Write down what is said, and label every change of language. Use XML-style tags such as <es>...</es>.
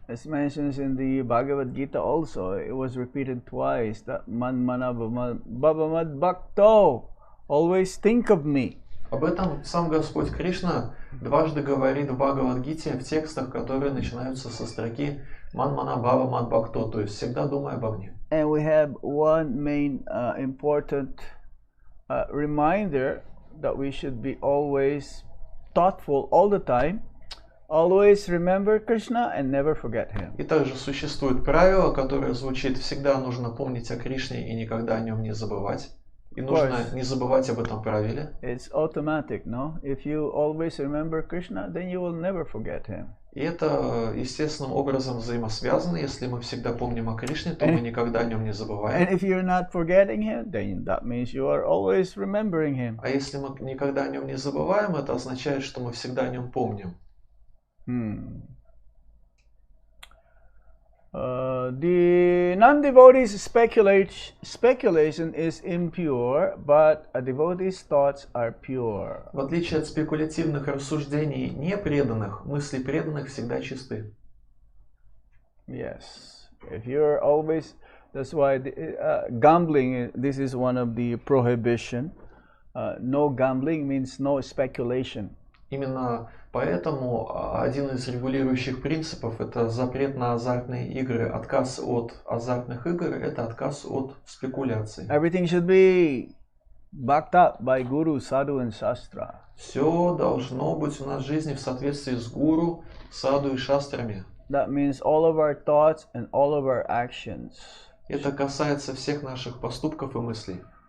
<en>As mentioned in the Bhagavad Gita also, it was repeated twice that</en> <sa>man mana bhavamad bhakto,</sa> <en>always think of me.</en> <ru>Об этом сам Господь Кришна дважды говорит в Бхагавад-гите в текстах, которые начинаются со строки</ru> <sa>«Ман мана бхава мад бхакто»,</sa> <ru>то есть «всегда думай обо мне».</ru> <en>And we have one main important reminder that we should be always thoughtful all the time, always remember Krishna and never forget him.</en> <ru>И также существует правило, которое звучит «всегда нужно помнить о Кришне и никогда о нем не забывать». И нужно не забывать об этом правиле.</ru> <en>It's automatic, no? If you always remember Krishna, then you will never forget him.</en> <ru>И это естественным образом взаимосвязано. Если мы всегда помним о Кришне, то мы никогда о нем не забываем.</ru> <en>And if you're not forgetting him, then that means you are always remembering him.</en> <ru>А если мы никогда о нем не забываем, это означает, что мы всегда о нем помним.</ru> <en>The non-devotee's speculation is impure, but a devotee's thoughts are pure.</en> <ru>В отличие от спекулятивных рассуждений непреданных, мысли преданных всегда чисты.</ru> <en>Yes. If you're always, that's why gambling, this is one of the prohibition. No gambling means no speculation.</en> <ru>Именно поэтому один из регулирующих принципов – это запрет на азартные игры. Отказ от азартных игр – это отказ от спекуляций.</ru> <en>Everything should be backed up by Guru, Sadhu and Shastra.</en> <ru>Все должно быть у нас в жизни в соответствии с гуру, саду и шастрами.</ru> <en>That means all of our thoughts and all of our actions.</en> <ru>Это касается всех наших поступков и мыслей.</ru>